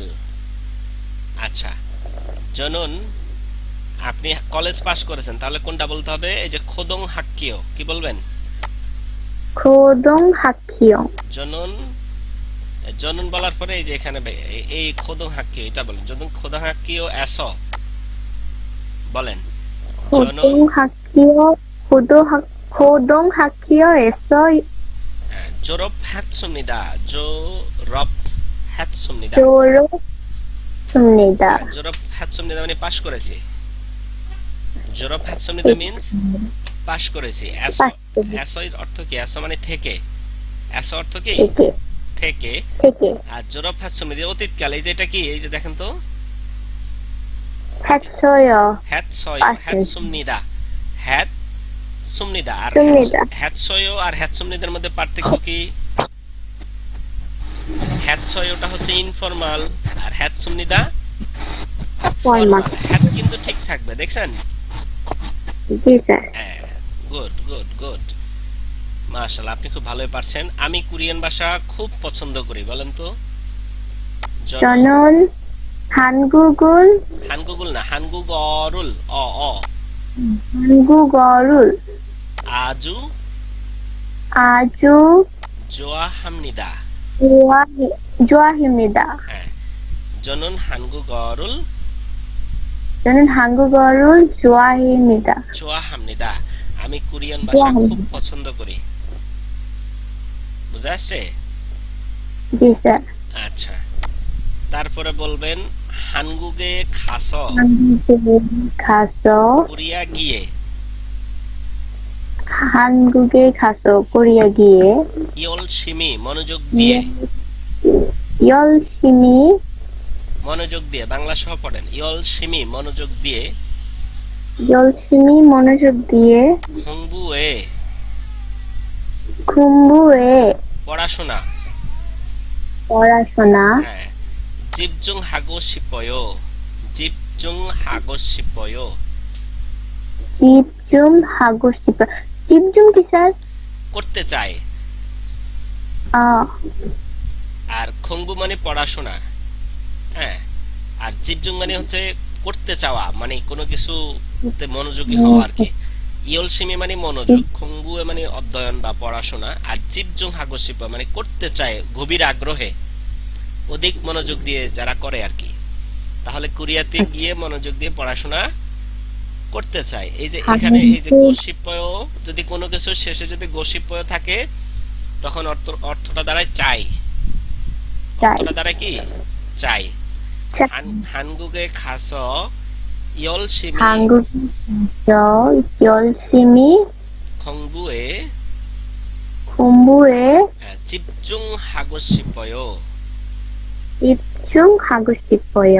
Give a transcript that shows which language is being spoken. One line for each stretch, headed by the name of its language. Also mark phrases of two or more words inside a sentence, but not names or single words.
Bangla: আচ্ছা, জনন, আপনি কলেজ পাস করেছেন, তাহলে কোনটা বলতে হবে? এই যে
Korean: 고등학교.
Bangla: কি বলবেন?
Korean: 고등학교
Bangla: জনন। জনন বলার পরে এই যে এখানে এই
Korean: 고등학교,
Bangla: এটা বলেন। জনন
Korean: 고등학교에서
Bangla: বলেন।
Korean: জনন 고등학교에서 졸업 했습니다. 졸업 했습니다. 졸업했습니다. 졸업 했습니다
Bangla: মানে পাস করেছি।
Korean: 졸업 했습니다
Bangla: means পাস করেছি। এস এর অর্থ কি? এস মানে থেকে। এস অর্থ কি? থেকে। আর
Korean: 졸업 했습니다
Bangla: অতীতকাল। এই যে এটা কি? এই যে দেখেন তো,
Korean: 했어요. 했습니다। 했습니다।
Bangla: আর 했어요 আর 했습니다র মধ্যে পার্থক্য কি? 했어요টা হচ্ছে ইনফরমাল, আর 했습니다 ফর্মাল। হ্যাট কিন্তু ঠিক থাকবে, দেখছেন? জি স্যার।
English: good good good,
Bangla: মাশাআল্লাহ, আপনি খুব ভালোই পারছেন। আমি কোরিয়ান ভাষা খুব পছন্দ করি। বলেন তো?
Korean: 저는 한국을 না, 한국어를 한국어를 아주 아주 좋아합니다. 좋아합니다. হ্যাঁ, 저는 한국어를 저는 한국어를 좋아합니다. 좋아합니다.
Bangla: আমি কোরিয়ান ভাষা খুব পছন্দ করি। বুঝা আসছে? জি স্যার। আচ্ছা, তারপরে বলবেন
Korean: 한국에 가서 한국에 가서
Bangla: কোরিয়া গিয়ে
Korean: 한국에 가서
Bangla: কোরিয়া গিয়ে 열심히 মনোযোগ দিয়ে
Korean: 열심히
Bangla: মনোযোগ দিয়ে বাংলা সহ পড়েন 열심히 মনোযোগ দিয়ে 열심히 মনোযোগ দিয়ে
Korean: 공부에 공부에
Bangla: পড়াশোনা পড়াশোনা
Korean: হ্যাঁ 집중하고 싶어요. 집중하고 싶어요. 집중하고 싶어. 집중
Bangla: কি স্যার? করতে চাই। আর 공부 মানে পড়াশোনা, হ্যাঁ, আর 집중 মানে হচ্ছে করতে চাওয়া, মানে কোনো কিছুতে মনোযোগী হওয়া আর কি। 열심히 মানে মনোযোগ, 공부에 মানে অধ্যয়ন বা পড়াশোনা, আর
Korean: 집중하고 싶어
Bangla: মানে করতে চায় গভীর আগ্রহে, অধিক মনোযোগ দিয়ে যারা করে আর কি। তাহলে কোরিয়াতে গিয়ে মনোযোগ দিয়ে পড়াশোনা করতে চায়। এই যে এখানে এই যে গোসিপয়, যদি কোনো কিছু শেষে যদি গোসিপয় থাকে তখন অর্থটা দাঁড়ায় চাই। অর্থটা দাঁড়ায় কি? চাই।
Korean: 한국에 가서 열심히 공부에 집중하고 싶어요. 집중하고 싶어요.